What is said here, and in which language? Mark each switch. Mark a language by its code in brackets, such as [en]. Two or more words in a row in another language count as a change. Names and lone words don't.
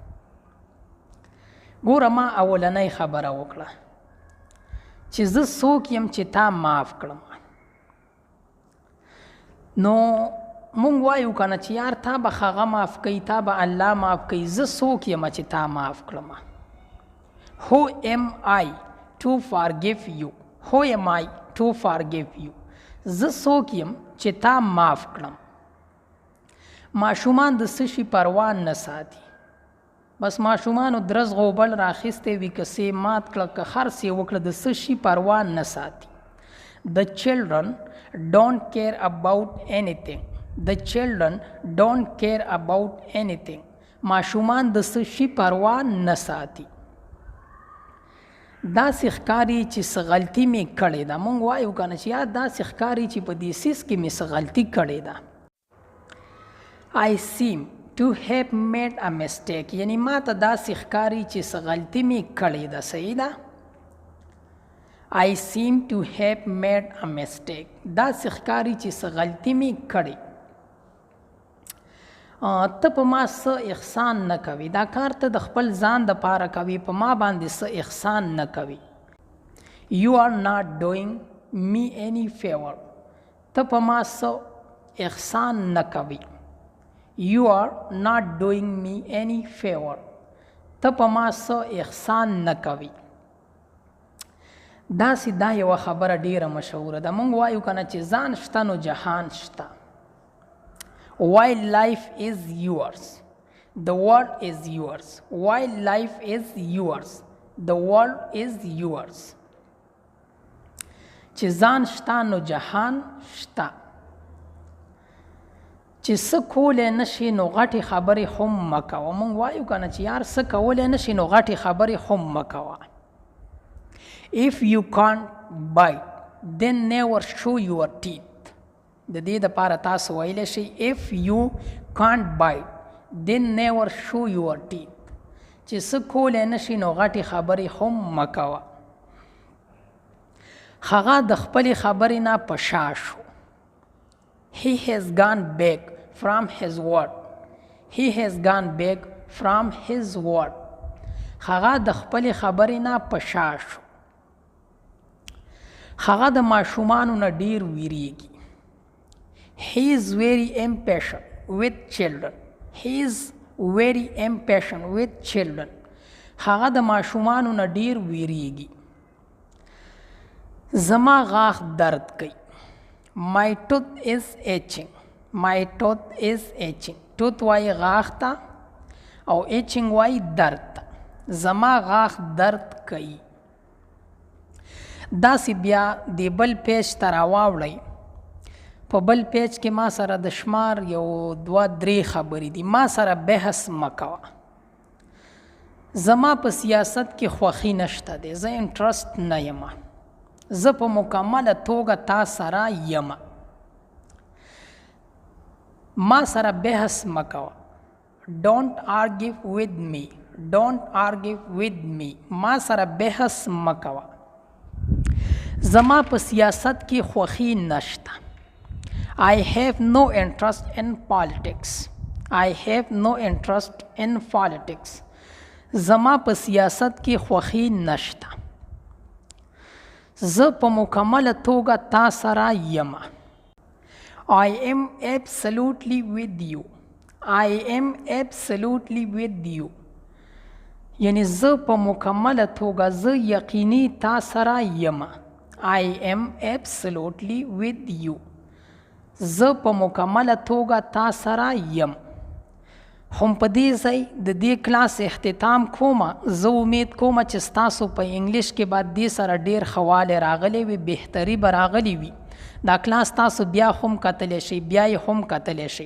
[ps] ګوره ما اولنۍ خبره وکړه چې زه څوک یم چې تا معاف کړم. نو مونږ وایو که نه چې یار تا به هغه معاف کوي تا به الله معاف کوي. زه څوک یم چې تا معاف کړم. [en] Who am I to forgive you? Who am I to forgive you? [ps] زه څوک یم چې تا معاف کړم. ماشومان د څه شي پروا نه ساتي. بس ماشومانو درز غوبل راخیستی وي که څه مات کړه که هر څه وکړه د څه شي پروا نه ساتي. [en] The children don't care about anything. The children don't care about anything. [ps] ماشومان د څه شي پروا نه ساتي. داسې ښکاري چې څه غلطي مې کړې ده. مونږ وایو که نه چې یا داسې ښکاري چې په دې څیز کې مې څه غلطي کړې ده. [en] I seem to have made a mistake [ps] یعنی ما ته داسې ښکاري چې څه غلطي مې کړې ده. صحیح ده. [en] I seem to have made a mistake [ps] داسې ښکاري چې څه غلطي مې کړې. ته په ما څه احسان نه کوي. دا کار ته د خپل ځان دپاره کوي، په ما باندې څه احسان نه کوي. [en] You are not doing me any favor [ps] ته په ما څه احسان نه کوي. [en] You are not doing me any favor [ps] ته په ما څه احسان نه کوي. داسې دا یوه خبره ډیره مشهوره ده. مونږ وایو که نه چې ځان شته نو جهان شته. [en] While life is yours the world is yours. While life is yours the world is yours. [ps] چې ځان شته نو جهان شته. چې څه کولی نشي نو غټې خبرې هم مه کوه. مونږ وایو که نه چې یار څه کولی نشي نو غټې خبرې هم مه کوه. [en] If you can't bite then never show your teeth. [ps] د دې دپاره تاسو ویلی شئ [en] if you can't bite then never show your teeth. [ps] چې څه کولی نشي نو غټې خبرې هم مه کوه. هغه د خپلې خبرې نه په شا شو. [en] He has gone back from his word. He has gone back from his word. [ps] هغه د خپلې خبرې نه په شا شو. هغه د ماشومانو نه ډیر ویریږي. [en] He is very impatient with children. He is very impatient with children. [ps] هغه د ماشومانو نه ډیر ویریږي. زما غاښ درد کوي. [en] My tooth is itching. My tooth is itching. [ps] tooth وایي غاښ ته او itching وایي درد ته. زما غاښ درد کوي. داسې بیا د بل پیج ته راواوړئ. په بل پیج کې ما سره د شمار یو 2-3 خبرې دي. ما سره بحث مه کوه. زما په سیاست کې خوښي نشته دی. زه انټرسټ نه یم. زه په مکمله توګه تا سره یم. ما سره بحث مه کوه. [en] Don't argue with me. Don't argue with me. [ps] ما سره بحث مه کوه. زما په سیاست کې خوښي نشته. [en] I have no interest in politics. I have no interest in politics. [ps] زما په سیاست کې خوښي نشته. زه په مکمله توګه تا سره یم. [en] I am absolutely with you. I am absolutely with you. [ps] یعنی زه په مکمله توګه زه یقیني تا سره یم. [en] I am absolutely with you. [ps] زه په مکمله توګه تا سره یم. هم په دې ځای د دې کلاس اختتام کومه. زه امید کوم چې ستاسو په انګلیش کې به دې سره ډیر ښه والی راغلی وي، بهتري به راغلی وي. دا کلاس تاسو بیا هم کتلی شئ، بیا یې هم کتلی شئ.